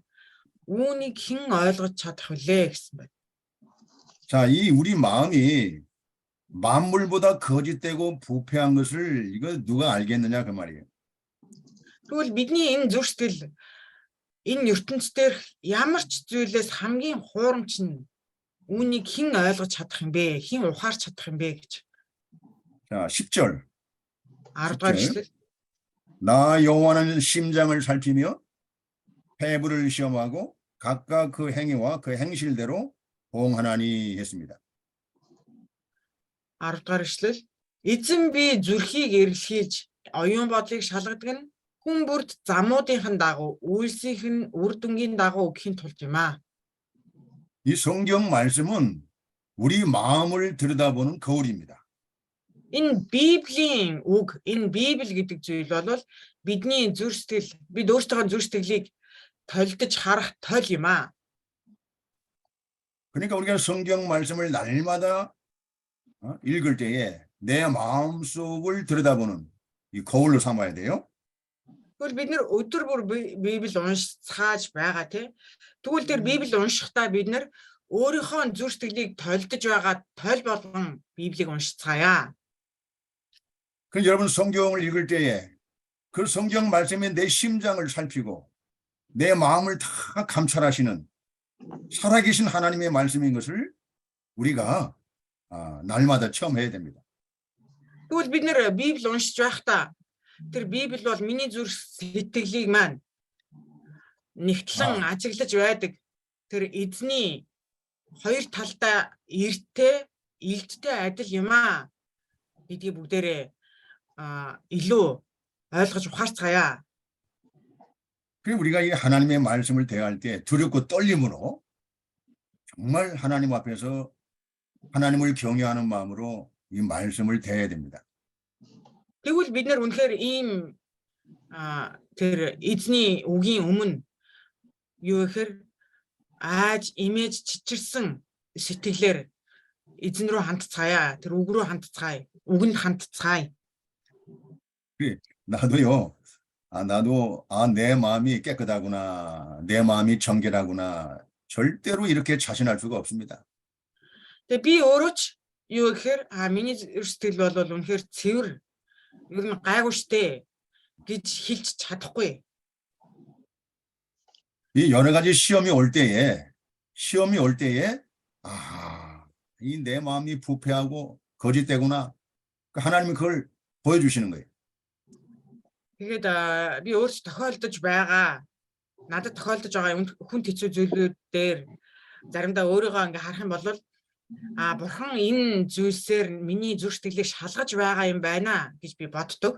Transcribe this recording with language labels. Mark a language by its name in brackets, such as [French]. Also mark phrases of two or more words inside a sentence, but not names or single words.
[Mongolian] Үүнийг хэн ойлгож чадах вүлээ гэсэн байна. [Korean] 자, 이 우리 마음이 만물보다 거짓되고 부패한 것을 이거 누가 알겠느냐 그 말이에요. [Mongolian] Тэгвэл бидний энэ зүрх сэтгэл энэ ертөнцийн дээр ямар ч зүйлээс хамгийн хуурамч нь үүнийг хэн ойлгож чадах юм бэ? Хэн ухаарч чадах юм бэ гэж. [Korean] 자, 10절. [Mongolian] 10 дугаар эшлэл. [Korean] 나 여호와는 심장을 살피며 폐부를 시험하고 각각 그 행위와 그 행실대로 보응하나니 했습니다. [Mongolian] 10 дугаар эшлэл. Эзэн би зүрхийг эрэлхийлж оюун бодлыг шалгадаг нь хүн бүрд замуудынхан дагуу үйлсийнх нь үр дүнгийн дагуу өгөхийн тулд юм аа. [Korean] 이 성경 말씀은 우리 마음을 들여다보는 거울입니다. [Mongolian] Энэ Библийн үг, энэ Библи гэдэг зүйл бол бидний зүрх сэтгэл, бид өөрсдөө зүрх сэтгэлийг толдож харах тол юм аа. [Korean] 그러니까 우리가 성경 말씀을 날마다 읽을 때에 내 마음속을 들여다보는 이 거울로 삼아야 돼요. [Mongolian] Тэгвэл бид нэр өдөр бүр Библи уншицгааж байгаа тий. Тэгвэл тэр Библи уншихдаа бид нэр өөрийнхөө зүрх сэтгэлийг толдож байгаа тол болгон Библийг уншицгаая. [Korean] 그 여러분 성경을 읽을 때에 그 성경 말씀에 내 심장을 살피고 내 마음을 다 감찰하시는 살아계신 하나님의 말씀인 것을 우리가 날마다 체험해야 됩니다. [Mongolian] Тэгвэл бид нэр Библи уншиж байхдаа тэр Библи бол миний зүрх сэтгэлийг маань нэгтлэн ажиглаж байдаг. Тэр эзний хоёр талдаа эрттэй, илдтэй адил юм аа гэдгийг бүгдээрээ илүү ойлгож ухаарцгаая. [Korean] 그리고 우리가 이 하나님의 말씀을 대할 때 두렵고 떨림으로 정말 하나님 앞에서 하나님을 경외하는 마음으로 이 말씀을 대해야 됩니다. [Mongolian] Тэгвэл бид нар үнэхээр ийм тэр эзний үгийн өмнө юу гэхээр ааж имэж чичирсэн сэтгэлээр эзэн рүү хандцгаая. Тэр үг рүү хандцгаая. Үгэнд хандцгаая. [Korean] 나도요. 나도 내 마음이 깨끗하구나. 내 마음이 정결하구나. 절대로 이렇게 자신할 수가 없습니다. [Mongolian] Тэгээ би өөрөө ч юу гэхээр миний сэтгэл бол үнэхээр цэвэр ер нь гайгүй штэ гэж хэлж чадахгүй. [Korean] 이 여러 가지 시험이 올 때에 이 내 마음이 부패하고 거짓되구나. 하나님이 그걸 보여주시는 거예요. [Mongolian] Тэгээд би өөрөө тохиолдож байгаа. Надад тохиолдож байгаа хүн хэцүү зүйлүүд дээр заримдаа өөрийгөө ингээ харах юм бол бурхан энэ зүйлсээр миний зүрх сэтгэлийг шалгаж байгаа юм байна гэж би боддог.